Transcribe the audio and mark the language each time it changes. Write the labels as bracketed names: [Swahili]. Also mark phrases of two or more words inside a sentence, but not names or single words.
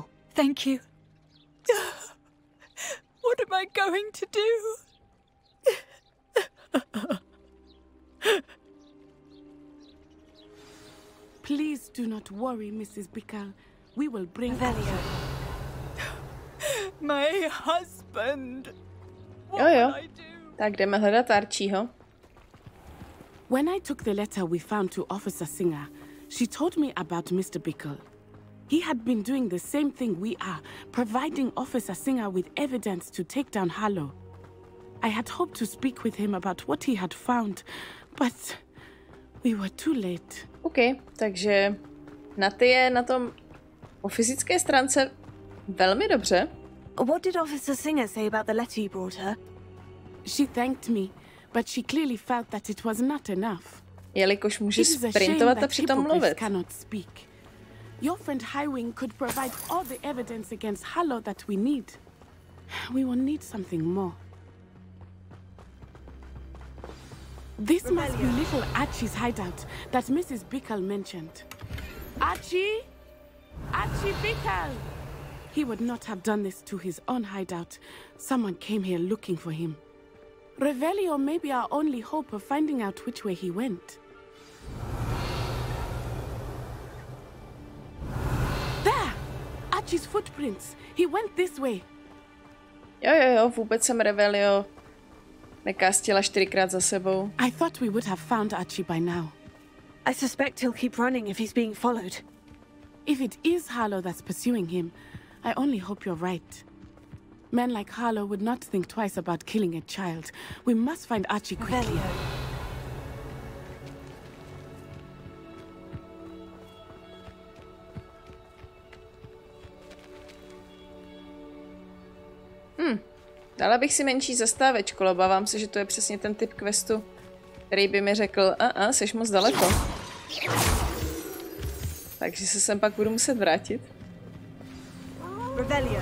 [English] Thank you. What am I going to do? Please do not worry, Mrs. Bickle. We will bring Velio. My husband. Jo, jo. [Czech] Tak jdeme hledat Archieho. [English] When I took the letter we found to Officer Singer, she told me about Mr. Bickle. He had been doing the same thing we are, providing Officer Singer with evidence to take down Harlow. I had hoped to speak with him about what he had found, but we were too late. [Czech] OK, takže Naty je na tom po fyzické stránce velmi dobře. [English] What did Officer Singer say about the letter you brought her? She thanked me, but she clearly felt that it was not enough. [Czech] Jelikož může sprintovat a přitom mluvit. [English] Your friend Highwing could provide all the evidence against Harlow that we need. We will need something more. This must be little Archie's hideout that Mrs. Bickle mentioned. Archie? Archie Bickle! He would not have done this to his own hideout. Someone came here looking for him. Revelio may be our only hope of finding out which way he went. There! Archie's footprints. He went this way. [Czech] Jo, vůbec jsem Revelio nekastila 4krát za sebou. [English] I thought we would have found Archie by now. I suspect he'll keep running if he's being followed. If it is Harlow that's pursuing him, I only hope you're right. Men like Harlow would not think twice about killing a child. We must find Archie quickly. [Czech] Dala bych si menší zastávečku, ale obávám se, že to je přesně ten typ questu, který by mi řekl, seš moc daleko. Takže se sem pak budu muset vrátit. Revelio.